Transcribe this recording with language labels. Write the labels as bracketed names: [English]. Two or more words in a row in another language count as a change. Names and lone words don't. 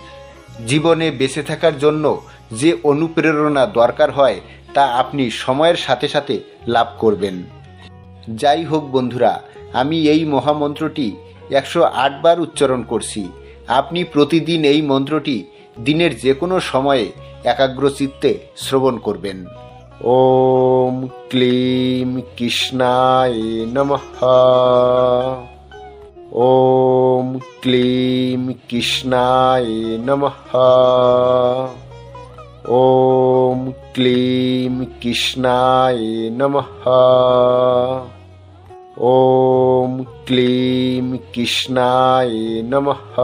[Bangla] জীবনে বেঁচে থাকার জন্য যে অনুপ্রেরণা দরকার হয় তা আপনি সময়ের সাথে সাথে লাভ করবেন। যাই হোক বন্ধুরা, আমি এই মহামন্ত্রটি 108 বার উচ্চারণ করছি। আপনি প্রতিদিন এই মন্ত্রটি দিনের যে কোনো সময়ে একাগ্র চিত্তে শ্রবণ করবেন। [Sanskrit] ওম ক্লিম কৃষ্ণায় নমঃ। ওম ক্লিম কৃষ্ণায় নমঃ। ওম ক্লিম কৃষ্ণায় নমঃ। ওম ক্লিম কৃষ্ণায় নমঃ।